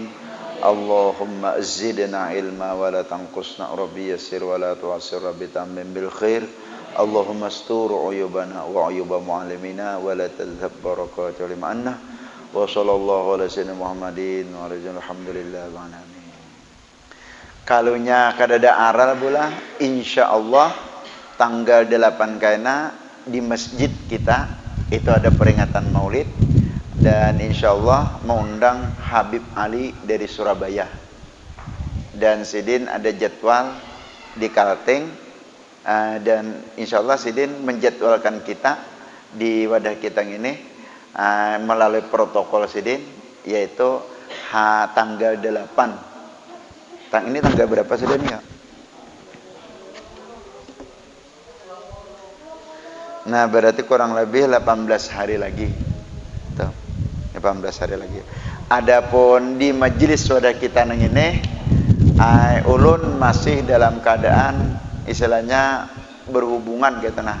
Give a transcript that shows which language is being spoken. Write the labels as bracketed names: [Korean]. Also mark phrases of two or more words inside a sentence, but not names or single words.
[Arabic] اللهم زدنا علما ولا تنقصنا، رب يسر ولا تعسر، رب تمم بالخير. اللهم استر عيوبنا وعيوب معلمينا ولا تذهب بركته منا. وصلى الله على سيدنا محمد والحمد لله وآمين. [Banjar] Kalunya kadada aral pula [Indonesian] insyaallah tanggal 8 kaina di masjid kita itu ada peringatan Maulid, dan insyaallah mengundang Habib Ali dari Surabaya, dan sidin ada jadwal di Kalteng, dan insyaallah sidin menjadwalkan kita di wadah kita ini melalui protokol Sidin, yaitu tanggal 8. Ini tanggal berapa sudah nih ya? Nah, berarti kurang lebih 18 hari lagi. Tuh, 18 hari lagi. [Banjar] Adapun di majelis saudara kita nang ini, ulun masih dalam keadaan istilahnya berhubungan gitu nah.